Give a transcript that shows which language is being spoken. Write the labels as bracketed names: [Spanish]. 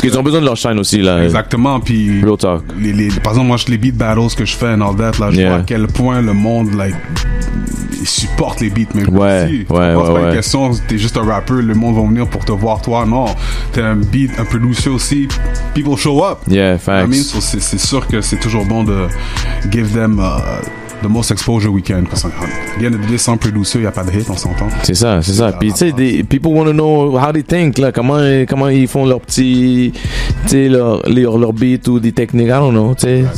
[French] qu'ils ont besoin de leur shine aussi, là. Exactement. Puis, [English] real talk. [French] Par exemple, moi, les beat battles que je fais [English] and all that, [French] là, je vois à quel point le monde, ils supportent les beats, mais c'est pas une question, t'es juste un rappeur, le monde va venir pour te voir, toi, non. T'es un producer aussi, [English] people show up. Yeah, facts. I mean, so [French] c'est sûr que c'est toujours bon de [English] give them the most exposure we can. [French] Parce que sans producer, il n'y a pas de hit, on s'entend. C'est ça. Puis tu sais, [English] people want to know how they think, [French] là, comment ils font leur petit, tu sais, leur beat ou des techniques, I don't know, tu sais.